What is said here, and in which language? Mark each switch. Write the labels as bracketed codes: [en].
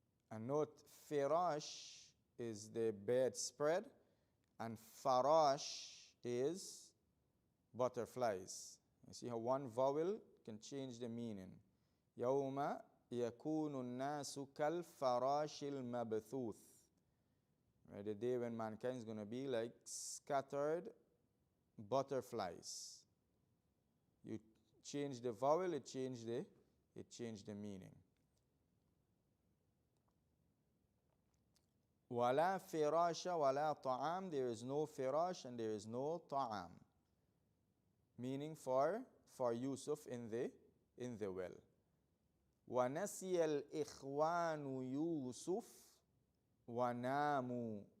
[en] And note, firash is the bed spread, and farash is butterflies. You see how one vowel can change the meaning. [ar] يوم يكون الناس كالفراش المبثوث. [en] Right, the day when mankind is going to be like scattered butterflies. You change the vowel, it changed the meaning. [ar] ولا فراش ولا طعام, [en] there is no firash and there is no ta'am. Meaning for Yusuf in the well. [ar] ونسي الإخوان يوسف وناموا.